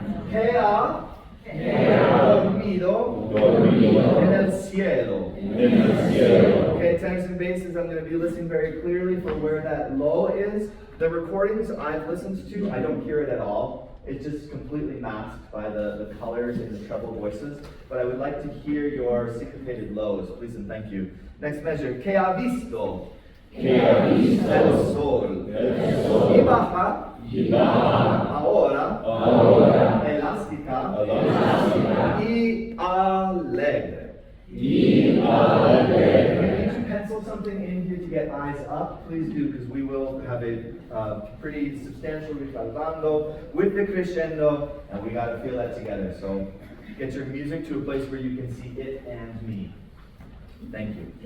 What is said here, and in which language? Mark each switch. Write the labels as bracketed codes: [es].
[es] Que ha dormido en el cielo. [en] Okay, tenors and basses, I'm going to be listening very clearly for where that low is. The recordings I've listened to, I don't hear it at all. It's just completely masked by the colors in the treble voices. But I would like to hear your syncopated lows, please and thank you. Next measure, [es] que ha visto el sol y baja ahora elástica y alegre. [en] If you need to pencil something in here to get eyes up, please do, because we will have a pretty substantial risaltando with the crescendo, and we got to feel that together. So get your music to a place where you can see it and me. Thank you.